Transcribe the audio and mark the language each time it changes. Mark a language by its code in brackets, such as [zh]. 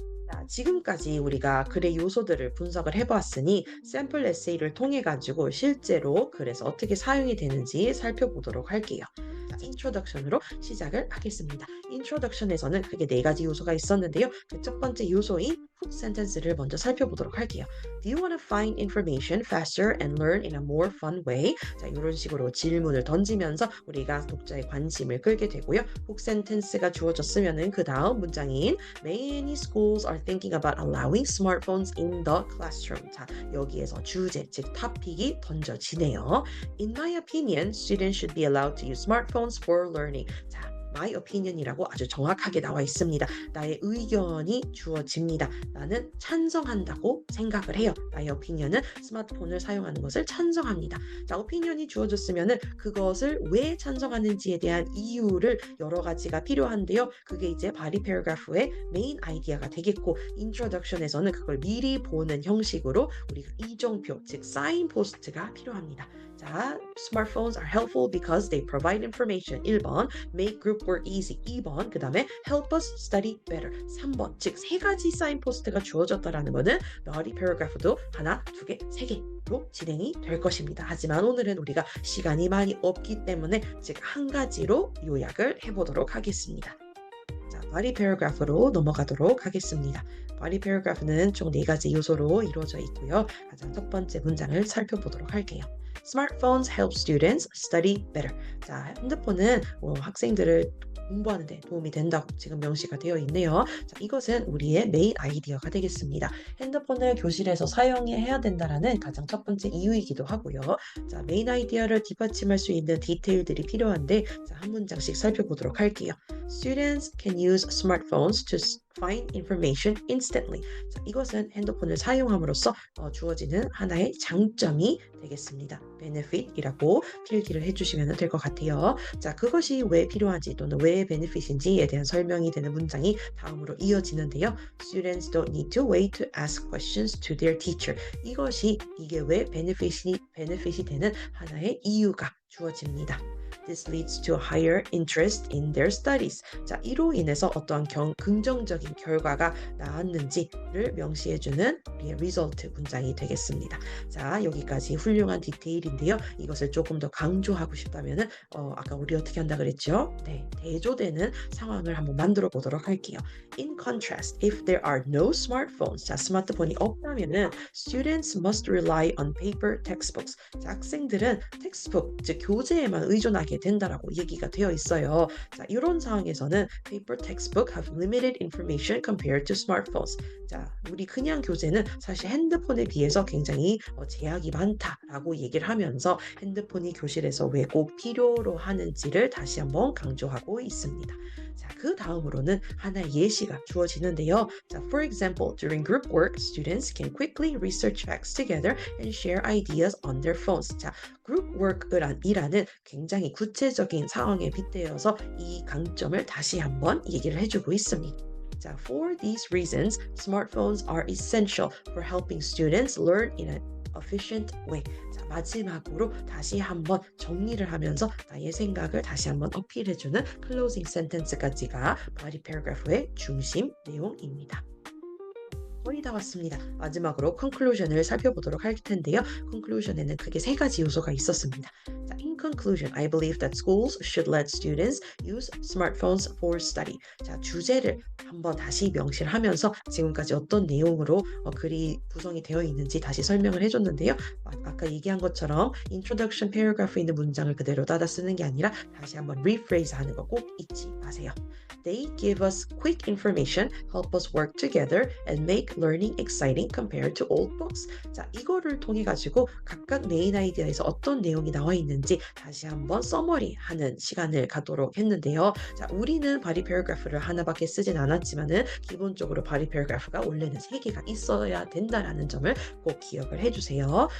[ko] 자, 지금까지 우리가 글의 요소들을 분석을 해보았으니 샘플 에세이를 통해 가지고 실제로 글에서 어떻게 사용이 되는지 살펴보도록 할게요. 인트로덕션으로 시작을 하겠습니다. 인트로덕션에서는 크게 4가지 요소가 있었는데요. 그 첫 번째 요소인 훅 센텐스를 먼저 살펴보도록 할게요. [en] Do you want to find information faster and learn in a more fun way? [ko] 자, 이런 식으로 질문을 던지면서 우리가 독자의 관심을 끌게 되고요. 훅 센텐스가 주어졌으면은 그 다음 문장인 [en] Many schools are thinking about allowing smartphones in the classroom. [ko] 자, 여기에서 주제, 즉 토픽이 던져지네요. [en] In my opinion, students should be allowed to use smartphones for learning. [ko] 자, my opinion이라고 아주 정확하게 나와 있습니다. 나의 의견이 주어집니다. 나는 찬성한다고 생각을 해요. 나의 opinion은 스마트폰을 사용하는 것을 찬성합니다. 자, opinion이 주어졌으면은 그것을 왜 찬성하는지에 대한 이유를 여러 가지가 필요한데요. 그게 이제 body paragraph의 메인 아이디어가 되겠고 introduction에서는 그걸 미리 보는 형식으로 우리가 이정표, 즉 signpost가 필요합니다. [en] 자, smartphones are helpful because they provide information. 1번, make group work easy. [ko] 2번, 그 다음에 [en] help us study better. [ko] 3번, 즉 3가지 사인포스트가 주어졌다라는 것은 body paragraph도 하나, 2개, 3개로 진행이 될 것입니다. 하지만 오늘은 우리가 시간이 많이 없기 때문에 즉 한 가지로 요약을 해보도록 하겠습니다. 자, body paragraph로 넘어가도록 하겠습니다. body paragraph는 총 4가지 요소로 이루어져 있고요. 가장 첫 번째 문장을 살펴보도록 할게요. [en] Smartphones help students study better. [ko] 자, 핸드폰은 학생들을 공부하는 데 도움이 된다고 지금 명시가 되어 있네요. 자, 이것은 우리의 메인 아이디어가 되겠습니다. 핸드폰을 교실에서 사용해야 된다라는 가장 첫 번째 이유이기도 하고요. 자, 메인 아이디어를 뒷받침할 수 있는 디테일들이 필요한데 자, 한 문장씩 살펴보도록 할게요. [en] Students can use smartphones find information instantly. [ko] 자, 이것은 핸드폰을 사용함으로써 주어지는 하나의 장점이 되겠습니다. benefit이라고 필기를 해주시면 될 것 같아요. 자, 그것이 왜 필요한지 또는 왜 benefit인지에 대한 설명이 되는 문장이 다음으로 이어지는데요. [en] Students don't need to wait to ask questions to their teacher. [ko] 이게 왜 benefit이 되는 하나의 이유가 주어집니다. [en] This leads to a higher interest in their studies. [ko] 자, 이로 인해서 어떠한 긍정적인 결과가 나왔는지를 명시해주는 우리의 result 문장이 되겠습니다. 자, 여기까지 훌륭한 디테일인데요. 이것을 조금 더 강조하고 싶다면은 아까 우리 어떻게 한다 그랬죠? 네, 대조되는 상황을 한번 만들어 보도록 할게요. [en] In contrast, if there are no smartphones, [ko] 자, 스마트폰이 없다면은 [en] students must rely on paper textbooks. [ko] 자, 학생들은 텍스트북, 즉 교재에만 의존하게 된다라고 얘기가 되어 있어요. 자, 이런 상황에서는 [en] paper textbook have limited information compared to smartphones. [ko] 자, 우리 그냥 교재는 사실 핸드폰에 비해서 굉장히 제약이 많다라고 얘기를 하면서 핸드폰이 교실에서 왜 꼭 필요로 하는지를 다시 한번 강조하고 있습니다. 자, 그 다음으로는 하나의 예시가 주어지는데요. [en] 자, for example, during group work, students can quickly research facts together and share ideas on their phones. [ko] 자, group work이라는 굉장히 구체적인 상황에 빗대어서 이 강점을 다시 한번 얘기를 해주고 있습니다. [en] 자, for these reasons, smartphones are essential for helping students learn in an efficient way. [ko] 자, 마지막으로 다시 한번 정리를 하면서 나의 생각을 다시 한번 어필해주는 closing sentence까지가 body paragraph의 중심 내용입니다. 거의 다 왔습니다. 마지막으로 conclusion을 살펴보도록 할 텐데요. conclusion에는 크게 세 가지 요소가 있었습니다. [en] 자, in conclusion, I believe that schools should let students use smartphones for study. [ko] 자, 주제를 한번 다시 명시를 하면서 지금까지 어떤 내용으로 글이 구성이 되어 있는지 다시 설명을 해줬는데요. 아까 얘기한 것처럼 introduction paragraph에 있는 문장을 그대로 따라 쓰는 게 아니라 다시 한번 rephrase 하는 거 꼭 잊지 마세요. [en] They give us quick information, help us work together, and make learning exciting compared to old books. [ko] 자, 이거를 통해 가지고 각각 메인 아이디어에서 어떤 내용이 나와 있는지 다시 한번 서머리 하는 시간을 갖도록 했는데요. 자, 우리는 body paragraph를 하나밖에 쓰진 않았지만은 기본적으로 body paragraph가 원래는 3개가 있어야 된다라는 점을 꼭 기억을 해주세요.